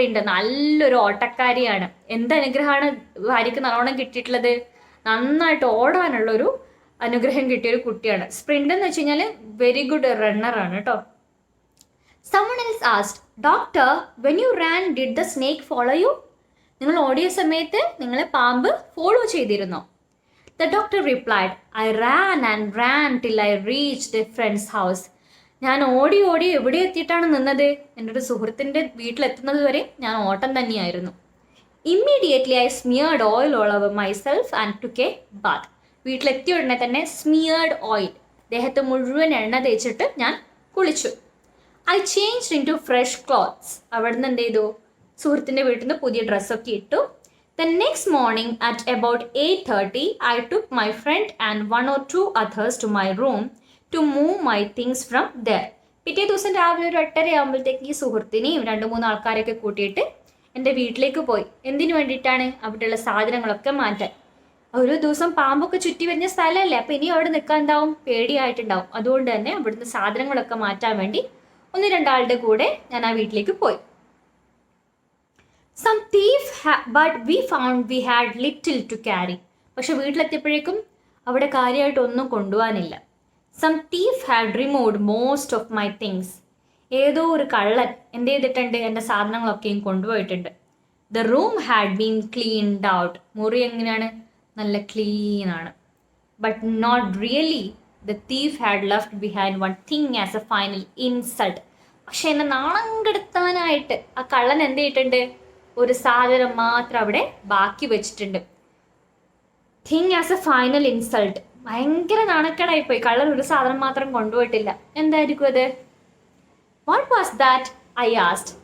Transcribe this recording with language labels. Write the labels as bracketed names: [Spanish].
[Malayalam] നല്ലൊരു ഓട്ടക്കാരിയാണ്. എന്ത് അനുഗ്രഹമാണ് ഭാര്യയ്ക്ക് നല്ലോണം കിട്ടിയിട്ടുള്ളത്, നന്നായിട്ട് ഓടാനുള്ളൊരു അനുഗ്രഹം കിട്ടിയൊരു കുട്ടിയാണ്. സ്പ്രിൻ്റ് എന്ന് വെച്ച് കഴിഞ്ഞാൽ [English] very good [Malayalam] റണ്ണറാണ് കേട്ടോ. [English] Someone else asked, Doctor, when you ran, did the snake follow you? [Malayalam] നിങ്ങൾ ഓടിയ സമയത്ത് നിങ്ങളെ പാമ്പ് ഫോളോ ചെയ്തിരുന്നോ? [English] The doctor replied, I ran and ran till I reached a friend's house. [Malayalam] ഞാൻ ഓടി എവിടെ എത്തിയിട്ടാണ് നിന്നത്? എൻ്റെ ഒരു സുഹൃത്തിൻ്റെ വീട്ടിലെത്തുന്നത് വരെ ഞാൻ ഓട്ടം തന്നെയായിരുന്നു. [English] Immediately I smeared oil all over myself and took a bath. [Malayalam] വീട്ടിലെത്തിയ ഉടനെ തന്നെ [English] smeared oil, [Malayalam] ദേഹത്ത് മുഴുവൻ എണ്ണ തേച്ചിട്ട് ഞാൻ കുളിച്ചു. [English] I changed into fresh clothes. [Malayalam] അവിടുന്ന് എന്ത് ചെയ്തു, സുഹൃത്തിൻ്റെ വീട്ടിൽ നിന്ന് പുതിയ ഡ്രസ്സൊക്കെ ഇട്ടു. [English] The next morning at about 8:30, I took my friend and 1 or 2 others to my room to move my things from there. [Malayalam] പിറ്റേ ദിവസം രാവിലെ ഒരു 8:30 ആകുമ്പോഴത്തേക്ക് ഈ സുഹൃത്തിനെയും 2-3 ആൾക്കാരെയൊക്കെ കൂട്ടിയിട്ട് എൻ്റെ വീട്ടിലേക്ക് പോയി. എന്തിനു വേണ്ടിയിട്ടാണ്? അവിടെയുള്ള സാധനങ്ങളൊക്കെ മാറ്റാൻ. ഒരു ദിവസം പാമ്പൊക്കെ ചുറ്റി വരുന്ന സ്ഥലമല്ലേ, അപ്പോൾ ഇനി അവിടെ നിൽക്കാൻ എന്താവും, പേടിയായിട്ടുണ്ടാവും. അതുകൊണ്ട് തന്നെ അവിടുന്ന് സാധനങ്ങളൊക്കെ മാറ്റാൻ വേണ്ടി 1-2 ആളുടെ കൂടെ ഞാൻ ആ വീട്ടിലേക്ക് പോയി. [English] Some thief but we found we had little to carry. [Malayalam] പക്ഷെ വീട്ടിലെത്തിയപ്പോഴേക്കും അവിടെ കാര്യമായിട്ടൊന്നും കൊണ്ടുപോകാനില്ല. [English] Some thief had removed most of my things. [Malayalam] ഏതോ ഒരു കള്ളൻ എന്ത് ചെയ്തിട്ടുണ്ട്, എൻ്റെ സാധനങ്ങളൊക്കെയും കൊണ്ടുപോയിട്ടുണ്ട്. [English] The room had been cleaned out. [Malayalam] മുറി എങ്ങനെയാണ്, നല്ല ക്ലീൻ ആണ്. [English] But not really. The thief had left behind one thing as a final insult. [Malayalam] പക്ഷെ എന്നെ നാണം കെടുത്താനായിട്ട് ആ കള്ളൻ എന്ത് ചെയ്തിട്ടുണ്ട്, ഒരു സാധനം മാത്രം അവിടെ ബാക്കി വെച്ചിട്ടുണ്ട്. [English] Thing as a final insult. [Malayalam] ഭയങ്കര നാണക്കേടായിപ്പോയി. കള്ളൻ ഒരു സാധനം മാത്രം കൊണ്ടുപോയിട്ടില്ല. എന്തായിരിക്കും അത്? [English] What was that? I asked.